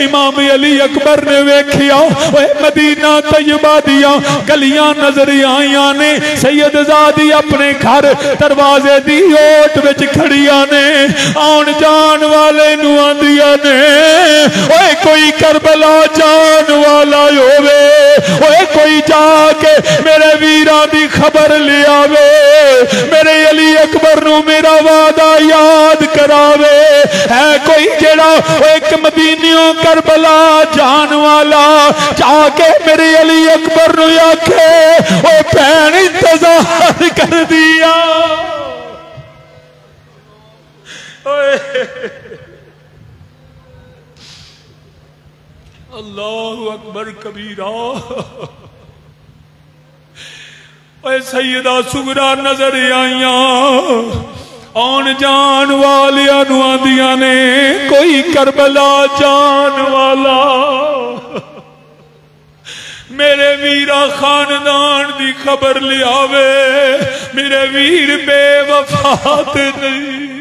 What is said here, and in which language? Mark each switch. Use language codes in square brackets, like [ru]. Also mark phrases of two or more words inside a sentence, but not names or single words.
[pa] امام علی اکبر نے ویکھیا مدینہ طیبہ دیا گلیاں نظر آئیا نے، سیدزادی اپنے گھر دروازے دی اوٹ وچ کھڑیا نے، آؤن جان والے نوں آندیا نے اوئے کوئی کربلا جان والا ہووے، اوئے کوئی جا کے میرے ویراں دی خبر لے آوے، میرے علی اکبر نوں میرا وعدہ یاد کراوے. ہے کوئی جیہڑا اک مدینیوں کربلا جان والا جا کے میرے علی اکبر نوں آکھے او بھین انتظار کر دیا. [ar] الله أكبر كبيرا. [pa] سیدہ صغریٰ نظر آئیا، آن جان والیا نوں آندیا نے کوئی کربلا جان والا میرے ویرا خاندان دی خبر لیاوے، میرے ویر بے وفات نہیں.